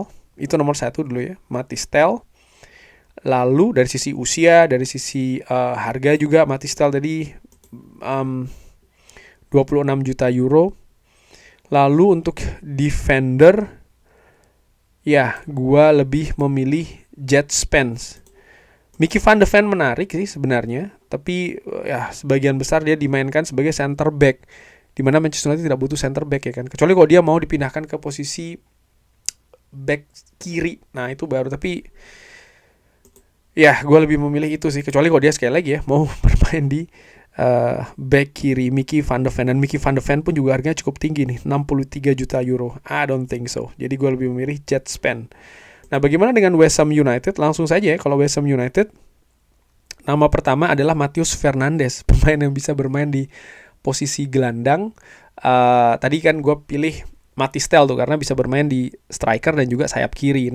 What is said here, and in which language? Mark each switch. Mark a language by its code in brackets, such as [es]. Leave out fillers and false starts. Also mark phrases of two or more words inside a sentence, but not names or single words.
[id] Itu nomor 1 dulu ya, Mathys Tel. Lalu dari sisi usia, dari sisi harga juga, Mathys Tel tadi 26 juta euro. Lalu untuk defender, ya gue lebih memilih Jet Spence. Mickey van de Ven menarik sih sebenarnya, tapi ya sebagian besar dia dimainkan sebagai [en] center back, [id] di mana Manchester United tidak butuh [en] center back [id] ya kan, kecuali kalau dia mau dipindahkan ke posisi back kiri. Nah itu baru, tapi ya gue lebih memilih itu sih, kecuali kalau dia sekali lagi ya mau bermain di back kiri, Mickey van de Ven. Dan Mickey van de Ven pun juga harganya cukup tinggi nih, 63 juta euro. [en] I don't think so. [id] Jadi gue lebih memilih Jet Spence. Nah, bagaimana dengan West Ham United? Langsung saja ya, kalau West Ham United, nama pertama adalah Matheus Fernandes, pemain yang bisa bermain di posisi gelandang. Tadi kan gue pilih Mathys Tel tuh karena bisa bermain di striker dan juga sayap kiri.